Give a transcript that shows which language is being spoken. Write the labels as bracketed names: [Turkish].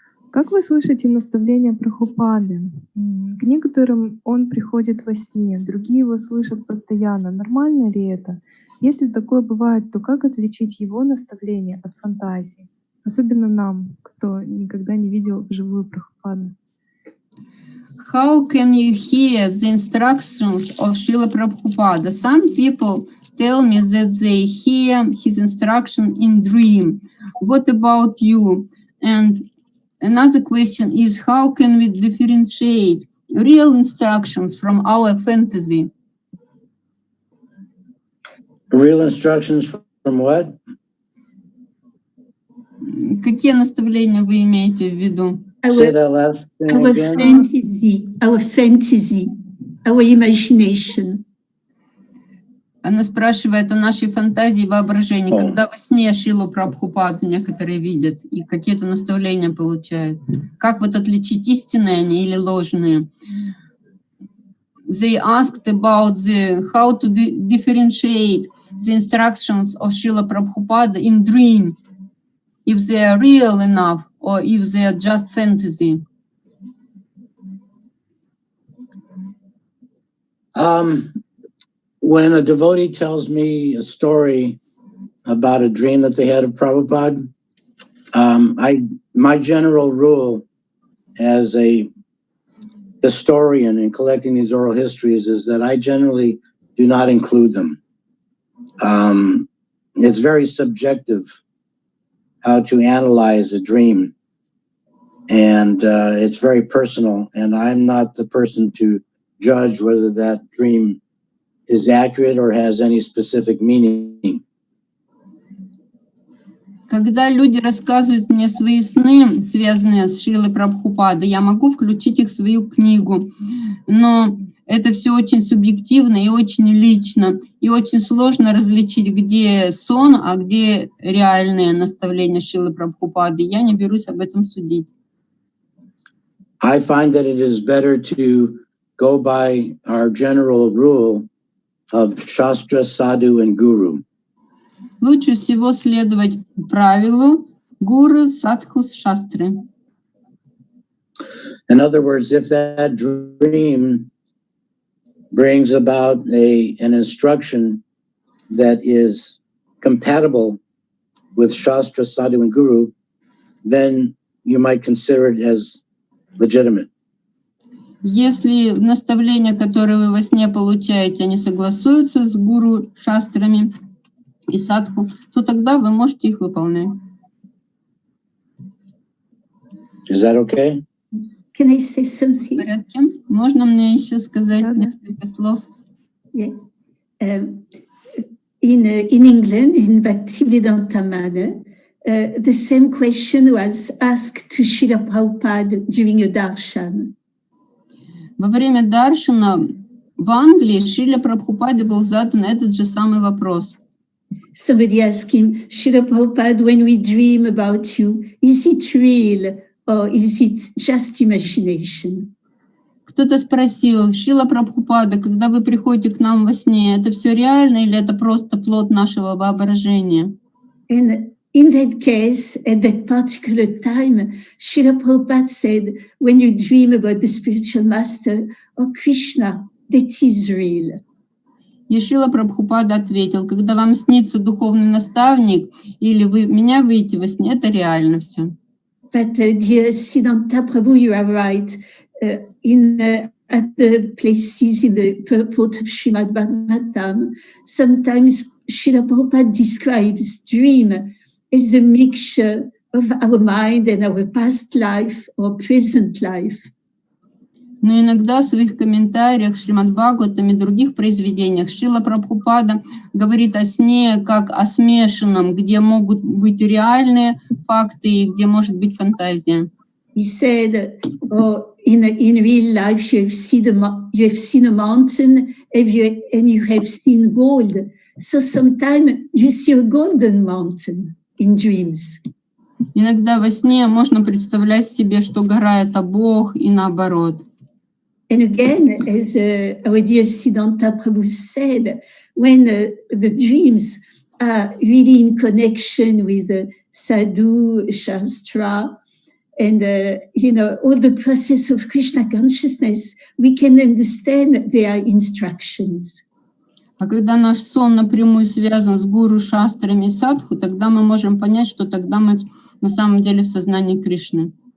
[Russian] Как вы слышите наставления Прабхупады? К некоторым он приходит во сне, другие его слышат постоянно. Нормально ли это? Если такое бывает, то как отличить его наставления от фантазии? Особенно нам, кто никогда не видел вживую Прабхупаду. [English] How can you hear the instructions of Шрила Прабхупада? Some people tell me that they hear his instruction in dream. What about you? And another question is, how can we differentiate real instructions from our fantasy? Real instructions from what? [Russian] Какие наставления вы имеете в виду? [English] Say that last thing Our again. fantasy, our imagination. [Russian] Она спрашивает о нашей фантазии и воображении. Когда во сне Шрилу Прабхупаду некоторые видят и какие-то наставления получают. Как вот отличить истинные они или ложные? [English] They asked about how to differentiate the instructions of Шрила Прабхупада in dream, if they are real enough or if they are just fantasy. When a devotee tells me a story about a dream that they had of Prabhupada, my general rule as a historian in collecting these oral histories is that I generally do not include them. It's very subjective how to analyze a dream, and it's very personal, and I'm not the person to judge whether that dream is accurate or has any specific meaning. [Russian] Когда люди рассказывают мне свои сны, связанные с Шрилой Прабхупадой, я могу включить их в свою книгу, но это все очень субъективно и очень лично, и очень сложно различить, где сон, а где реальные наставления Шрилы Прабхупады. Я не берусь об этом судить. [English] I find that it is better to go by our general rule of Shastra, Sadhu, and Guru. [Russian] Лучше всего следовать правилу гуру, садху, шастры. [English] In other words, if that dream brings about an instruction that is compatible with Shastra, Sadhu, and Guru, then you might consider it as legitimate. [Russian] Если наставления, которые вы во сне получаете, они согласуются с гуру, шастрами и садху, то тогда вы можете их выполнять. [English] Is that okay? Can I say something? [Russian] В порядке? Можно мне еще сказать несколько слов? [English] Yeah. In England, in Bhakti Vedanta manner, the same question was asked to Srila Prabhupada during a darshan. [Russian] Во время даршана в Англии Шриле Прабхупаде был задан этот же самый вопрос. [English] Somebody asked him, Srila Prabhupada, when we dream about you, is it real or is it just imagination? [Russian] Кто-то спросил: Шрила Прабхупада, когда вы приходите к нам во сне, это все реально или это просто плод нашего воображения? [English] And in that case, at that particular time, Srila Prabhupada said, when you dream about the spiritual master or Krishna, that is real. [Russian] И Шрила Прабхупада ответил: когда вам снится духовный наставник или вы меня видите во сне, это реально все. [English] But dear Sиддhanta Prabhu, you are right. At the places in the purport of Srimad Bhagavatam, sometimes Srila Prabhupada describes dream as a mixture of our mind and our past life or present life. [Russian] Но иногда в своих комментариях Шримад Бхагаватам и других произведениях Шрила Прабхупада говорит о сне как о смешанном, где могут быть реальные факты и где может быть фантазия. [English] He said, oh, in real life you have seen a mountain and you have seen gold. So sometimes you see a golden mountain in dreams. [Russian] Иногда во сне можно представлять себе, что гора — это Бог, и наоборот. [English] And again, as our dear Siddhanta Prabhu said, when the dreams are really in connection with the sadhu, shastra, and all the process of Krishna consciousness, we can understand their instructions. [Russian] А когда наш сон напрямую связан с гуру, шастрами и садху, тогда мы можем понять, что тогда мы на самом деле в сознании Кришны.